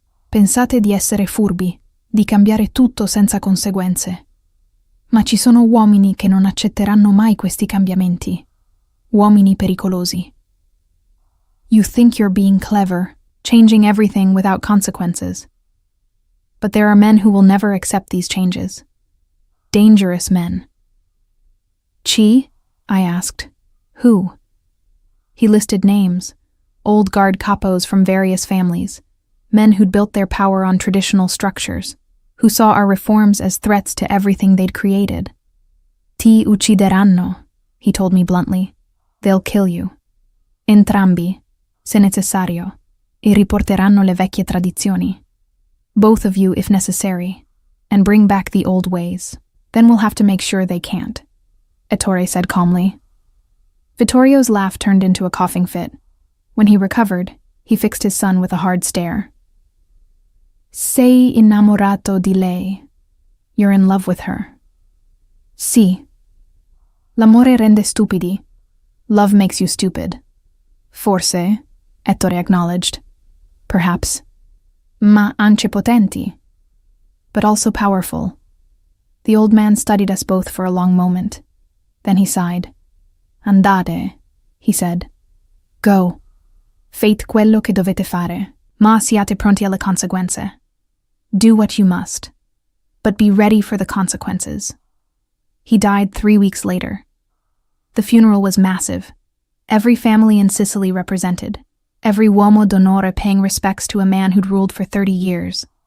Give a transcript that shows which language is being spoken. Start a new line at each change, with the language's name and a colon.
Italian: Pensate di essere furbi, di cambiare tutto senza conseguenze. Ma ci sono uomini che non accetteranno mai questi cambiamenti. Uomini pericolosi.
English: You think you're being clever, changing everything without consequences. But there are men who will never accept these changes. Dangerous men."
Italian: "Chi?"
English: I asked. "Who?" He listed names, old guard capos from various families, men who'd built their power on traditional structures, who saw our reforms as threats to everything they'd created.
Italian: "Ti uccideranno,"
English: he told me bluntly. "They'll kill you.
Italian: Entrambi, se necessario, e riporteranno le vecchie tradizioni.
English: Both of you if necessary, and bring back the old ways. Then we'll have to make sure they can't," Ettore said calmly. Vittorio's laugh turned into a coughing fit. When he recovered, he fixed his son with a hard stare.
Italian: "Sei innamorato di lei.
English: You're in love with her."
Italian: "Sì. L'amore rende stupidi.
English: Love makes you stupid."
Italian: "Forse,"
English: Ettore acknowledged. "Perhaps.
Italian: Ma anche potenti.
English: But also powerful." The old man studied us both for a long moment. Then he sighed.
Italian: "Andate,"
English: he said. "Go.
Italian: Fate quello che dovete fare, ma siate pronti alle conseguenze.
English: Do what you must, but be ready for the consequences." He died 3 weeks later. The funeral was massive. Every family in Sicily represented, every uomo d'onore paying respects to a man who'd ruled for 30 years.